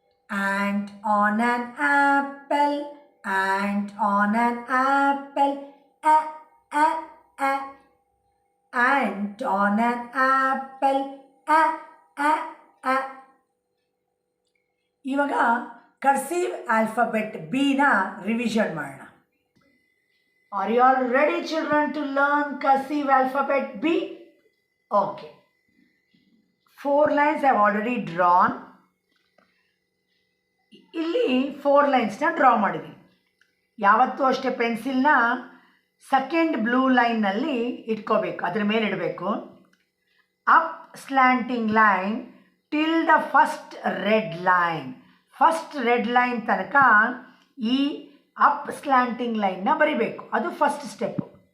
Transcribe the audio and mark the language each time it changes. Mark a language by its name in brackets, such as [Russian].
[English] Ant on an apple, ant on an apple, a a a. Ant on an apple, a a a. [Kannada] ಇವಾಗ ಕರ್ಸೀವ್ alphabet ಬಿನ revision ಮಾಡೋಣ. [English] Are you all ready, children, to learn cursive alphabet B? Okay. 4 lines I have already drawn. [Kannada] ಇಲ್ಲಿ 4 ಲೈನ್ಸ್ನ draw ಮಾಡಿದ್ದೀನಿ. ಯಾವತ್ತೂ ಅಷ್ಟೇ ಪೆನ್ಸಿಲ್ನ second blue ಲೈನ್ನಲ್ಲಿ ಇಟ್ಕೋಬೇಕು, ಅದ್ರ ಮೇಲೆ ಇಡಬೇಕು. [English] Up slanting line till the first red line. [Kannada] First red line ತನಕ ಈ ಅಪ್ ಸ್ಲ್ಯಾಂಟಿಂಗ್ ಲೈನ್ನ ಬರಿಬೇಕು. ಅದು ಫಸ್ಟ್ ಸ್ಟೆಪ್ಪು.